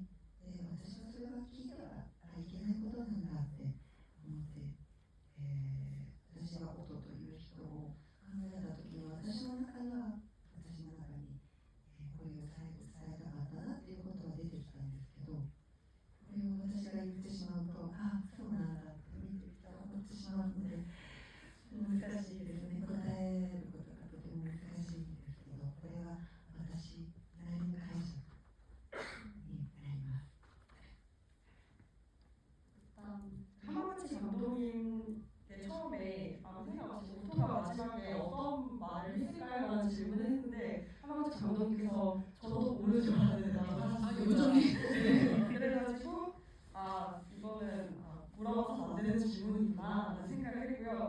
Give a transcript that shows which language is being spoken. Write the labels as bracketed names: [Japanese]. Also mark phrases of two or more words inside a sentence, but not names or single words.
[Japanese] で、私はそれは聞いてはいけないことなんだって思って、私が音という人を考えた時に私の中に、これを最後伝えたかったなっていうことが出てきたんですけど、これを私が言ってしまうと、あ、そうなんだって見てる人が思ってしまうので難しいですね。答えることがとても難しいんですけど、これは私なりの解釈になります。 [Korean] 하마치 감독님께 처음에 아무 생각 없이 오토가 마지막에 어떤 말을 했을까요? 라는 질문을 했는데 하마치 감독님께서 저도 모르죠 라는 대답을 요정이 그래가지고 이거는 물어봐서 안 되는 질문이구나 라는 생각을 했고요.